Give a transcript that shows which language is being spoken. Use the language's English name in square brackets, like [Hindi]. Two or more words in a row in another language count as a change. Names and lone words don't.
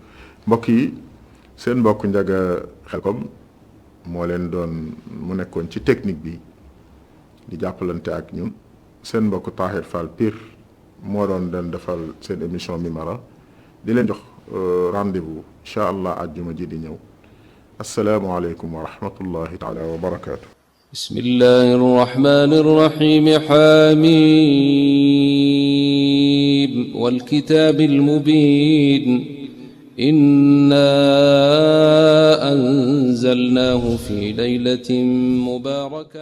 [Wolof] mbokk yi, seen mbokk Ndiaga Khelcom moo leen doon, mu nekkoon ci technique bi di jàppalante ak ñun. seen mbokk Tahir Fall Pire moo doon defal seen émission Mimara, di leen jox rendez-vous [Arabic] إن شاء الله [Wolof] àjjuma ji di ñëw. [Arabic] السلام عليكم ورحمة الله تعالى وبركاته. بسم الله الرحمن الرحيم. حميم والكتاب المبين إنا أنزلناه في ليلة مباركة